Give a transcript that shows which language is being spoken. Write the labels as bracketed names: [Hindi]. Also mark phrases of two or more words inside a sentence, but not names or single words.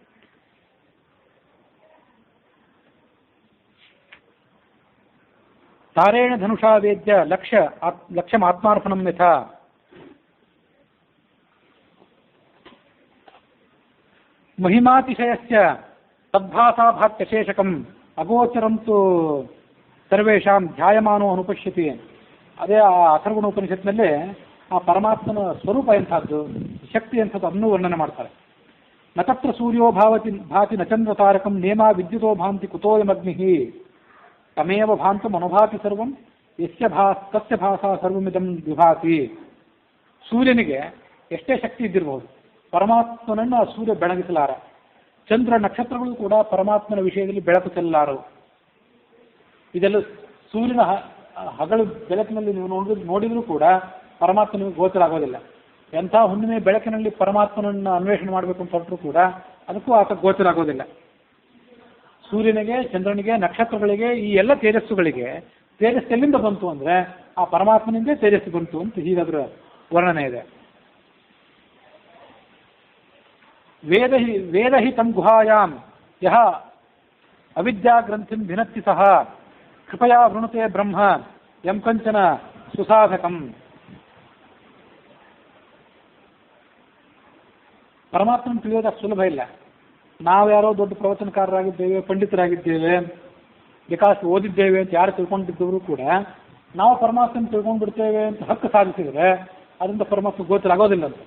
[Sanskrit] ತಾರೇಣ ಧನುಷಾ ವೇದ್ಯ ಲಕ್ಷ್ಯಂ ಆತ್ಮಾರ್ಪಣಂ ಯಥಾ ಮಹಿಮಾತಿಶಯಸ್ಯ ತದ್ಭಾಸಾಭಾತ್ಯಶೇಷಕಂ ಅಗೋಚರಂತು ಸರ್ವೇಷಾಂ ಧ್ಯಾಯಮಾನೋ ಅನುಪಶ್ಯತಿ. [Kannada] ಅದೇ ಆ ಅಥರ್ವಣ ಉಪನಿಷತ್ನಲ್ಲಿ ಆ ಪರಮಾತ್ಮನ ಸ್ವರೂಪ ಎಂಥದ್ದು, ಶಕ್ತಿ ಎಂಥದ್ದು ಅದನ್ನು ವರ್ಣನೆ ಮಾಡ್ತಾರೆ. [Sanskrit] ನ ತತ್ರ ಸೂರ್ಯೋ ಭಾತಿ ನ ಚಂದ್ರ ತಾರಕಂ ನೇಮ ವಿದ್ಯುತೋ ಭಾಂತಿ ಕುತೋಯಮಗ್ನಿ ತಮೇವ ಭಾಂತಂ ಅನುಭಾತಿ ಸರ್ವಂ ತಸ್ಯ ಭಾಸಾ ಸರ್ವಮಿದಂ ವಿಭಾತಿ. [Kannada] ಸೂರ್ಯನಿಗೆ ಎಷ್ಟೇ ಶಕ್ತಿ ಇದ್ದಿರಬಹುದು, ಪರಮಾತ್ಮನನ್ನು ಆ ಸೂರ್ಯ ಬೆಳಗಿಸಲಾರ. ಚಂದ್ರ ನಕ್ಷತ್ರಗಳು ಕೂಡ ಪರಮಾತ್ಮನ ವಿಷಯದಲ್ಲಿ ಬೆಳಕು ಚೆಲ್ಲಲಾರವು. ಇದೆಲ್ಲ ಸೂರ್ಯನ ಹಗಲು ಬೆಳಕಿನಲ್ಲಿ ನೀವು ನೋಡಿದರೂ ಕೂಡ ಪರಮಾತ್ಮನಿಗೆ ಗೋಚರ ಆಗೋದಿಲ್ಲ. ಎಂಥ ಹುಣ್ಣಿಮೆ ಬೆಳಕಿನಲ್ಲಿ ಪರಮಾತ್ಮನನ್ನು ಅನ್ವೇಷಣೆ ಮಾಡಬೇಕು ಅಂತ ಹೊರಟರು ಕೂಡ ಅದಕ್ಕೂ ಆತ ಗೋಚರ ಆಗೋದಿಲ್ಲ. ಸೂರ್ಯನಿಗೆ, ಚಂದ್ರನಿಗೆ, ನಕ್ಷತ್ರಗಳಿಗೆ, ಈ ಎಲ್ಲ ತೇಜಸ್ಸುಗಳಿಗೆ ತೇಜಸ್ಸು ಎಲ್ಲಿಂದ ಬಂತು ಅಂದರೆ ಆ ಪರಮಾತ್ಮನಿಂದ ತೇಜಸ್ಸು ಬಂತು ಅಂತ ಹೀಗಾದ್ರ ವರ್ಣನೆ ಇದೆ. [Sanskrit] ವೇದ ಹಿ ತಂ ಗುಹಾಯಾಂ ಯಹ ಅವಿದ್ಯಾ ಗ್ರಂಥಿಂ ಭಿನತ್ತಿ ಸಹ ಕೃಪಯಾ ವೃಣುತೆ ಬ್ರಹ್ಮ ಯಂ ಕಂಚನ ಸುಸಾಧಕಂ. [Kannada] ಪರಮಾತ್ಮನ ತಿಳಿಯೋದಕ್ಕೆ ಸುಲಭ ಇಲ್ಲ. ನಾವು ಯಾರೋ ದೊಡ್ಡ ಪ್ರವಚನಕಾರರಾಗಿದ್ದೇವೆ, ಪಂಡಿತರಾಗಿದ್ದೇವೆ, ವಿಕಾಸ ಓದಿದ್ದೇವೆ ಅಂತ ಯಾರು ತಿಳ್ಕೊಂಡಿದ್ದವರು ಕೂಡ ನಾವು ಪರಮಾತ್ಮನ ತಿಳ್ಕೊಂಡ್ಬಿಡ್ತೇವೆ ಅಂತ ಹಕ್ಕು ಸಾಧಿಸಿದರೆ ಅದರಿಂದ ಪರಮಾತ್ಮ ಗೋಚರ ಆಗೋದಿಲ್ಲ ಅಂತ.